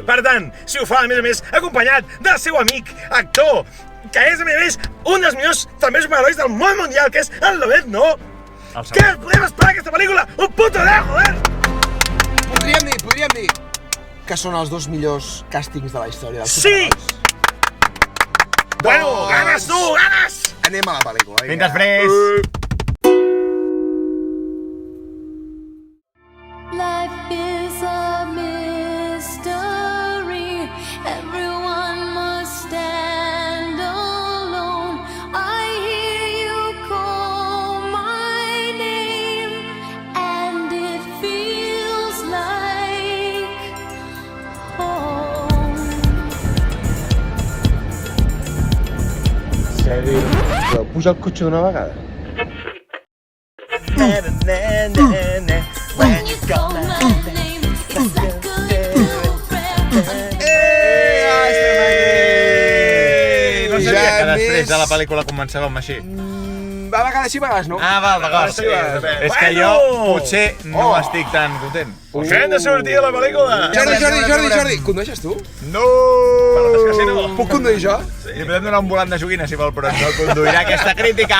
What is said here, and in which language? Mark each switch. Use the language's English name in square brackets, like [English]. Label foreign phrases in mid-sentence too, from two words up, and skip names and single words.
[Catalan] Per tant, si ho fa, a més, acompanyat del seu amic, actor, que és, a més, un dels millors també superherois del món mundial, que és el Lobezno. Què podem esperar d'aquesta pel·lícula? [Spanish] Un puto de joder! [Catalan] Podríem dir que són els 2 millors càstings de la història dels Sí! superherois. Bueno, ganes tu, ganes! Anem a la pel·lícula. Fins després! [English] Life is a mystery. Everyone must stand alone. I hear you call my name, and it feels like home. [Catalan] Però puja el cotxe d'una vegada. [English] When you call my name, it's like a little prayer. [Catalan] No sabia que després més- de la pel·lícula començàvem així. A vegades sí, a vegades no. Ah, val, d'acord. Sí, va. És que jo Bueno! potser no estic tan content. Us hem de sortir a la pel·lícula! Jordi, condueixes tu? No! És que si no... Puc conduir jo? Li podem donar un volant de joguina, si vol, però no conduirà aquesta crítica.